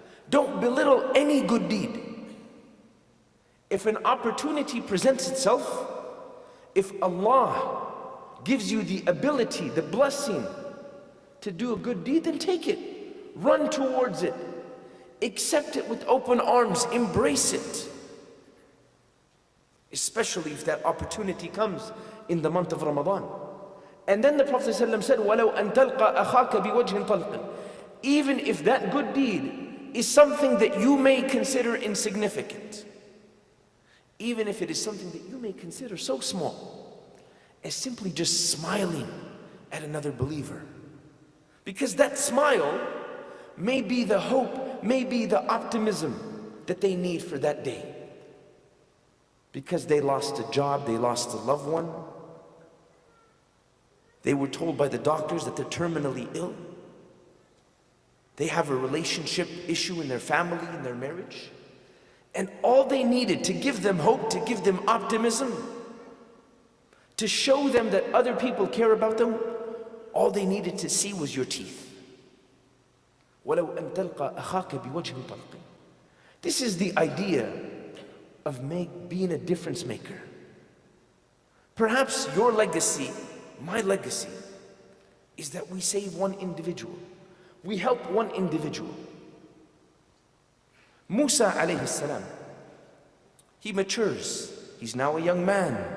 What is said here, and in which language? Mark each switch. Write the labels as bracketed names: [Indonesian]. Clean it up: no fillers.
[English] Don't belittle any good deed. If an opportunity presents itself, if Allah gives you the ability, the blessing to do a good deed, then take it. Run towards it. Accept it with open arms. Embrace it. Especially if that opportunity comes in the month of Ramadan. And then the Prophet ﷺ said, [Arabic] وَلَوْ أَن تَلْقَى أَخَاكَ بِوَجْهٍ طَلْقٍ. [English] Even if that good deed is something that you may consider insignificant, even if it is something that you may consider so small as simply just smiling at another believer, because that smile may be the hope, may be the optimism that they need for that day. Because they lost a job, they lost a loved one. They were told by the doctors that they're terminally ill. They have a relationship issue in their family, in their marriage. And all they needed to give them hope, to give them optimism, to show them that other people care about them, all they needed to see was your teeth. [Arabic] وَلَوْ أَن تَلْقَى أَخَاكَ بِوَجْهٍ طَلْقٍ. [English] This is the idea of being a difference maker. Perhaps your legacy, my legacy, is that we save one individual. We help one individual. Musa alayhi salam, he matures. He's now a young man.